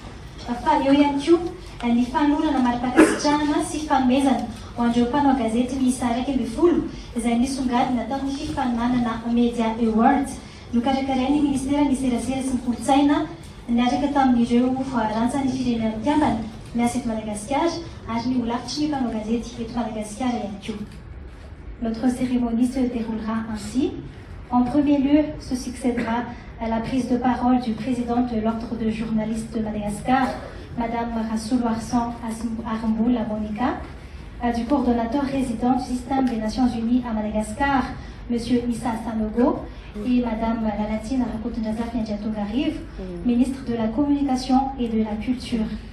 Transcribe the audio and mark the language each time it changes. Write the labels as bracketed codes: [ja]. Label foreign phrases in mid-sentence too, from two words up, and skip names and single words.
[mg] Fa eo ihany koa ny fanolorana mari-pakasitrahana sy fanomezana ho an'ireo mpanao gazety miisa 12 izay nisongadina tamin'ny fifaninanana Media Award nokarakarain'ny ministera ny serasera sy ny kolontsaina niaraka tamin'ireo rantsany firenena mitiavana miasa eto Madagasikara ary ny olavitry ny mpanao gazety eto Madagasikara ihany koa. [fr] Notre cérémonie se déroulera ainsi. En premier lieu, se succédera à la prise de parole du président de l'Ordre de journalistes de Madagascar, Madame Rassoulou Arsan Armboula Monica, du coordonnateur résident du système des Nations Unies à Madagascar, Monsieur Issa Sanogo, et Madame Lalatine Rakotondrazafi Andriantonga-Rivo, ministre de la Communication et de la Culture.